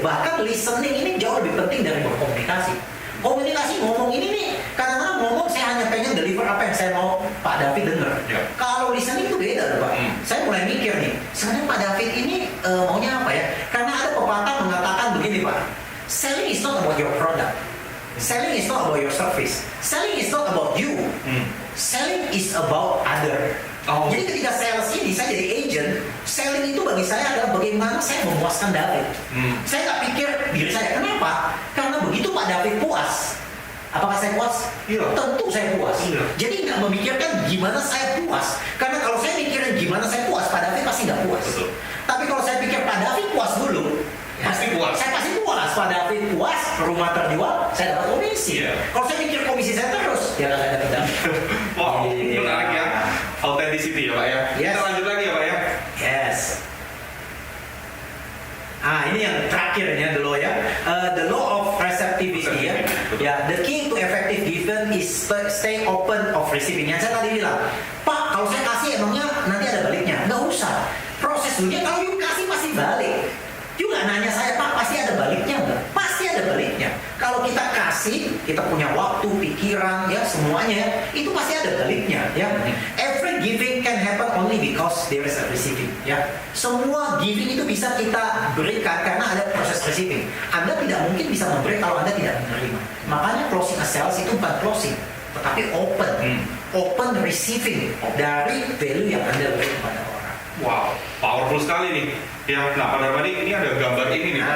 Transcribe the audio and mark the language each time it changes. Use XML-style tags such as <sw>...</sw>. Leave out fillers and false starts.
<id>Bahkan listening ini jauh lebih penting dari berkomunikasi. Komunikasi ngomong ini nih, kadang-kadang ngomong saya hanya pengen deliver apa yang saya mau Pak David dengar. Ya. Kalau listening itu beda loh Pak. Saya mulai mikir nih, sebenarnya Pak David ini maunya apa ya?</id> <en>Karena ada pepatah mengatakan begini Pak, selling is not about your product. Selling is not about your service. Selling is not about you. Selling is about other. Oh.</en> <id>Jadi ketika sales ini saya jadi agent, selling itu bagi saya adalah bagaimana saya memuaskan David. Saya nggak pikir diri saya. Kenapa? Karena begitu Pak David puas, apakah saya puas? Iya. Tentu saya puas. Iya. Jadi nggak memikirkan gimana saya puas. Karena kalau saya mikirin gimana saya puas, Pak David pasti nggak puas. Betul. Tapi kalau saya pikir Pak David puas dulu, Pasti puas. Saya pasti puas. Pak David puas, rumah terjual, saya dapat komisi. Iya. Kalau saya pikir komisi saya terus, ya nggak dapat David. Wow, Iya. menarik ya. Authenticity ya Pak ya.</id> <en>Yes.</en> <id>Kita lanjut lagi ya Pak ya.</id> <en>Yes.</en> <id>Ini yang terakhir ya,</id> <en>the law</en> <id>ya.</id> <en>The law of receptivity ya.</en> <id>Betul.</id> <en>Ya, the key to effective giving is stay open of receiving.</en> <id>Yang saya tadi bilang, Pak, kalau saya kasih emangnya nanti ada baliknya? Nggak usah. Proses dulunya kalau you kasih pasti balik. You nggak nanya saya, Pak, pasti ada baliknya nggak? Pasti ada baliknya. Kalau kita kasih, kita punya waktu, pikiran, ya semuanya, itu pasti ada baliknya, ya.</id> <en>Every giving can happen only because there is a receiving, ya.</en> <id>Semua giving itu bisa kita berikan karena ada proses receiving. Anda tidak mungkin bisa memberi kalau Anda tidak menerima. Makanya</id> <en>closing a sales</en> <id>itu bukan closing, tetapi open receiving dari value yang Anda beri kepada orang. Wow, powerful sekali nih. Ya, nah Pak Darmadi ini ada gambar ini nih Pak.</id>